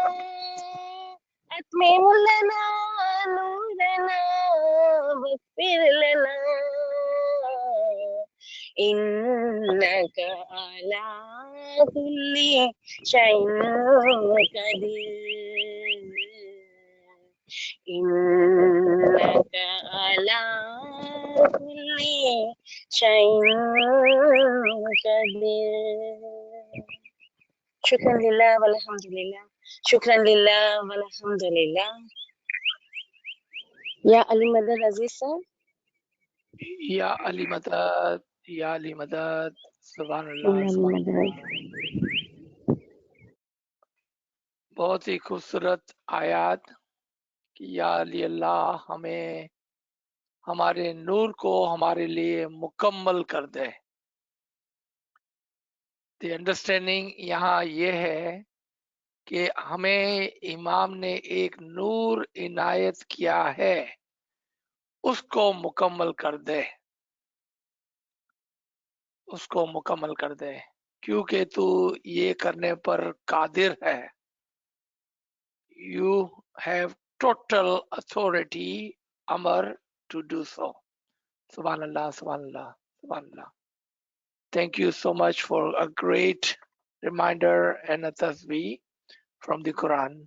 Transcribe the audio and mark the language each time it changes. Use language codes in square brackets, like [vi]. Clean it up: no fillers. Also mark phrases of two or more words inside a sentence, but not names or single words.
[ar] أتمم لنا نورنا واغفر لنا إنك على كل شيء قدير إنك على كل شيء قدير شكرا لله والحمد لله. شكرا لله والحمد لله. يا علي مدد Aziz sir. يا علي مدد، يا علي مدد, Ali سبحان الله، سبحان الله. Madad. [hi] बहुत ही खूबसूरत आयत कि या अली अल्लाह हमें हमारे नूर को हमारे लिए मुकम्मल कर दे। [en] the understanding [hi] यहाँ ये है कि हमें इमाम ने एक नूर इनायत किया है, उसको मुकम्मल कर दे, उसको मुकम्मल कर दे, क्योंकि तू ये करने पर कादिर है। [en] You have total authority, Amar, to do so. [ar] سبحان الله، سبحان الله، سبحان الله. [en] Thank you so much for a great reminder and a tasbih from the Quran.